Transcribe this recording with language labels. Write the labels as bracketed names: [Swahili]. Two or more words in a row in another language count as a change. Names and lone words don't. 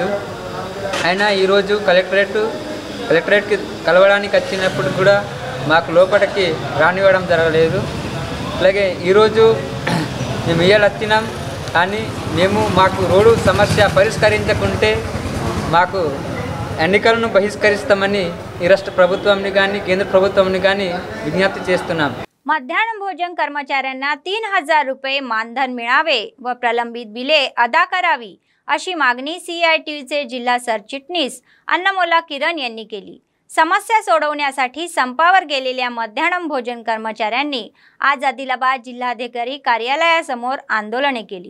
[Telugu] అయినా ఈరోజు కలెక్టరేట్కి కలవడానికి వచ్చినప్పుడు కూడా మాకు లోపలికి రానివ్వడం జరగలేదు. అలాగే ఈరోజు మేము ఇవాళ వచ్చినాం, కానీ మాకు రోడ్డు సమస్య పరిష్కరించకుంటే మాకు ఎన్నికలను బహిష్కరిస్తామని ఈ రాష్ట్ర ప్రభుత్వాన్ని కానీ కేంద్ర ప్రభుత్వాన్ని కానీ विज्ञप्ती చేస్తున్నాం. [Marathi] मध्यान्ह भोजन कर्मचाऱ्यांना 3000 रुपये मानधन मिळावे व प्रलंबित बिले अदा करावी अशी मागणी CITUचे जिल्हा सरचिटणीस अन्नमोला किरण यांनी केली. समस्या सोडवण्यासाठी संपावर गेलेल्या मध्यान्ह भोजन कर्मचाऱ्यांनी आज आदिलाबाद जिल्हाधिकारी कार्यालयासमोर आंदोलने केली.